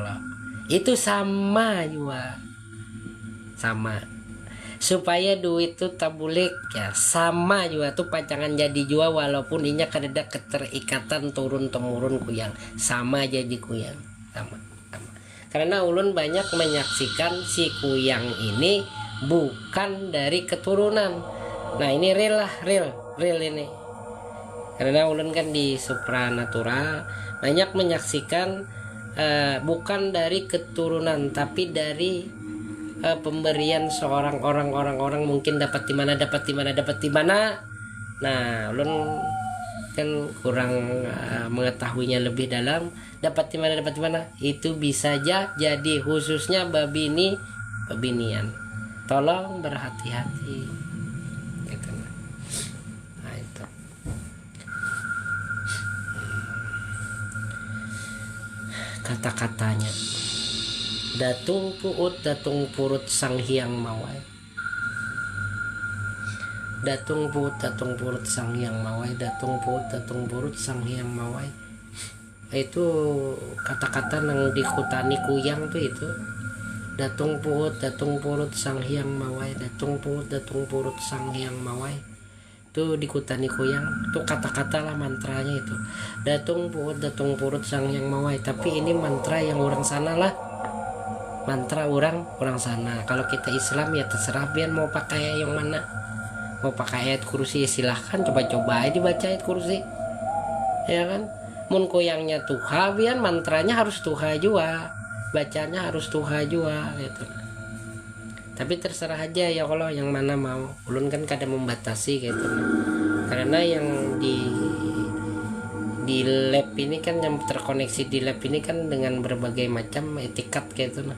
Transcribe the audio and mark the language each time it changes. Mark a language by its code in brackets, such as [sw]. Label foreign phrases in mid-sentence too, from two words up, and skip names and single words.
[bjn] Kalau itu sama juga, sama supaya duit tuh tabulik ya, sama juga tuh pacangan jadi jua, walaupun inya kadeda keterikatan turun temurun kuyang, sama jadi kuyang, sama. Karena ulun banyak menyaksikan si kuyang ini bukan dari keturunan. Nah ini real ini, karena ulun kan di supranatural banyak menyaksikan bukan dari keturunan tapi dari pemberian seorang orang mungkin dapat di mana. Nah ulun kan kurang mengetahuinya lebih dalam, dapat di mana itu bisa aja jadi khususnya babinian. Tolong berhati-hati. Kata-katanya, datung puut datung purut sang hyang mawai. Datung puut datung purut sang hyang mawai. Datung puut datung purut sang hyang mawai. Itu kata-kata yang dikutani kuyang tuh itu. Datung puut datung purut sang hyang mawai. Datung puut datung purut sang hyang mawai. Itu dikutani kuyang, itu kata-kata lah mantranya itu. Datung purut sang yang mawai. Tapi ini mantra yang orang sana lah, mantra orang sana. Kalau kita Islam ya terserah pian mau pakai yang mana, mau pakai ayat kursi silahkan, coba-coba aja dibaca ayat kursi ya kan. Mun kuyangnya tuha pian mantranya harus tuha juga, bacanya harus tuha juga gitu. Tapi terserah aja ya kalau yang mana mau. Ulun kan kadang membatasi gitu. Karena yang di lab ini kan, yang terkoneksi di lab ini kan dengan berbagai macam etikat gitu nah.